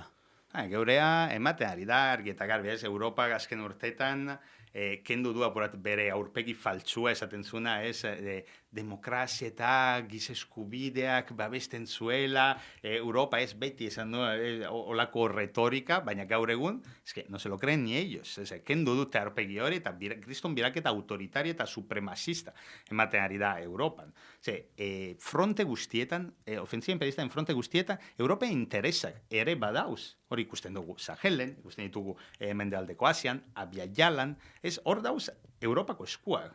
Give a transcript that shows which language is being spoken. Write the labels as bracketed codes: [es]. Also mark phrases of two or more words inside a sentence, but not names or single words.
[eu] Geurea ematen ari da, argi eta garbi, ez, Europa azken urteetan, kendu du apurat bere aurpegi faltsua esaten zuna, ez, demokrazia eta giza eskubideak babesten zuela, Europa ez beti esan du olako retorika, baina gaur egun, [es] no se lo creen ni ellos, [eu] kendu dute aurpegi hori eta kriston biraketa autoritaria eta supremacista ematen ari da Europan. Fronte guztietan, ofensiba imperialista en fronte guztietan, Europa interesak ere badauz. Hori ikusten dugu Sahelen, ikusten ditugu Mendebaldeko Asian, Abia-Jalan, hor dauz Europako eskuak.